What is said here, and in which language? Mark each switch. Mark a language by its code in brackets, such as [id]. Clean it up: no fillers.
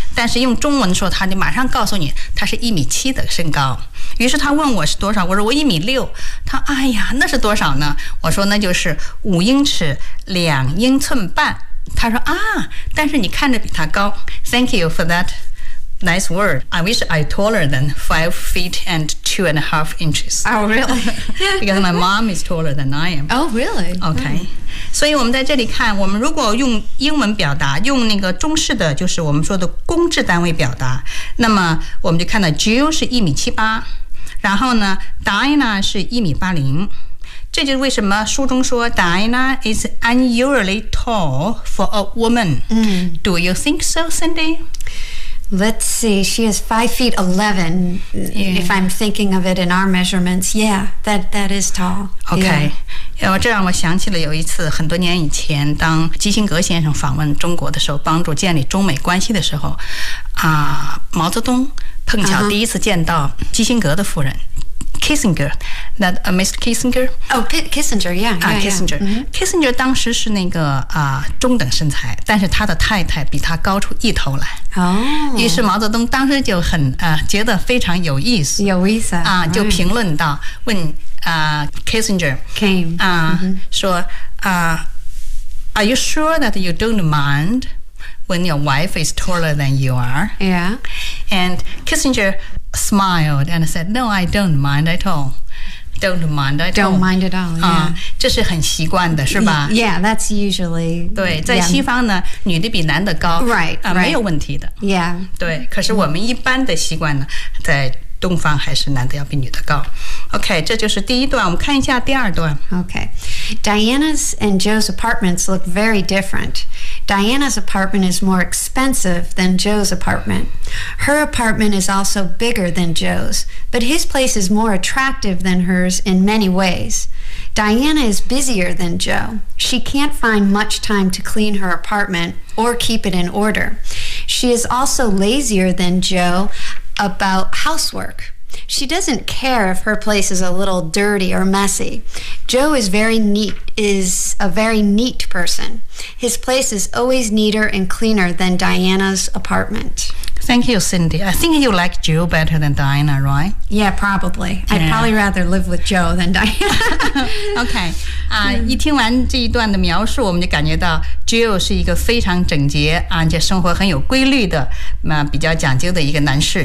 [zh] 但是用中文说他就马上告诉你他是1米7的身高。于是他问我是多少，我说我1米6。他哎呀那是多少呢，我说那就是5英尺2英寸半。他说啊，但是你看着比他高。 [en] Thank you for that nice word. I wish I taller than 5 feet and 2.5 inches. Oh, really? Because my mom is taller than I am. Oh, really? Okay. Mm. [zh] 所以我们在这里看，我们如果用英文表达，用那个中式的，就是我们说的公制单位表达，那么我们就看到 Jill 是1米78，然后呢 ，Diana 是1米80。这就是为什么书中说 [en] Diana is unusually tall for a woman. Do you think so, Cindy? Let's see. She is 5 feet 11. Yeah. If I'm thinking of it in our measurements, yeah, that is tall. Okay. [zh] 这让我想起了有一次很多年以前，当基辛格先生访问中国的时候，帮助建立中美关系的时候，毛泽东碰巧第一次见到基辛格的夫人。 [en] Kissinger, that Mr. Kissinger? Oh, Kissinger, yeah. Kissinger. Mm-hmm. [zh] Kissinger 当时是那个中等身材，但是他的太太比他高出一头来。哦。于是毛泽东当时就很觉得非常有意思。有意思。就评论到问Kissinger. [en] Came. [zh] 说 [en] are you sure that you don't mind when your wife is taller than you are? Yeah. And Kissinger... smiled and said, no, I don't mind at all. Don't mind at all. Don't mind at all, yeah. [zh] 这是很习惯的是吧？ [en] Yeah, that's usually... [zh] 对，在西方呢，女的比男的高。 [en] Right, right. [zh] 没有问题的。 [en] Yeah. [zh] 对，可是我们一般的习惯呢，在东方还是男的要比女的高。 OK, 这就是第一段，我们看一下第二段。 [en] OK. Diana's and Joe's apartments look very different. Diana's apartment is more expensive than Joe's apartment. Her apartment is also bigger than Joe's, but his place is more attractive than hers in many ways. Diana is busier than Joe. She can't find much time to clean her apartment or keep it in order. She is also lazier than Joe about housework. She doesn't care if her place is a little dirty or messy. Joe is very neat, is a very neat person. His place is always neater and cleaner than Diana's apartment. Thank you, Cindy. I think you like Joe better than Diana, right? Yeah, probably. Yeah. I'd probably rather live with Joe than Diana. Okay. [zh] 一听完这一段的描述，我们就感觉到 Joe 是一个非常整洁，而且生活很有规律的，比较讲究的一个男士。